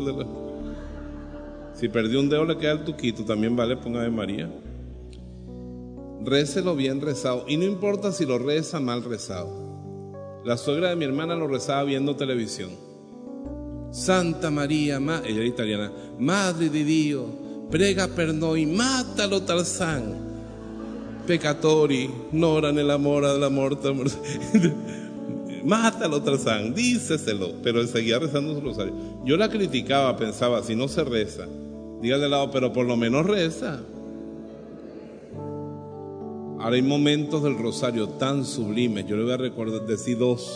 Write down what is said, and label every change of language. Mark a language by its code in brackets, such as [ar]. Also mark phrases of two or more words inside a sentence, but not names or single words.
[es] Si perdió un dedo, le queda el tuquito. También vale, ponga Ave María. Récelo bien rezado. Y no importa si lo reza mal rezado. La suegra de mi hermana lo rezaba viendo televisión. Santa María, ella era italiana, [it] Madre de Dio, prega per noi, [es] mátalo Tarzán, [it] peccatori, nora nella mora della morte. [es] Mátalo Tarzán, díceselo. Pero él seguía rezando su rosario. Yo la criticaba, pensaba, si no se reza, dígale al lado, pero por lo menos reza. Ahora hay momentos del rosario tan sublimes. Yo le voy a decir dos.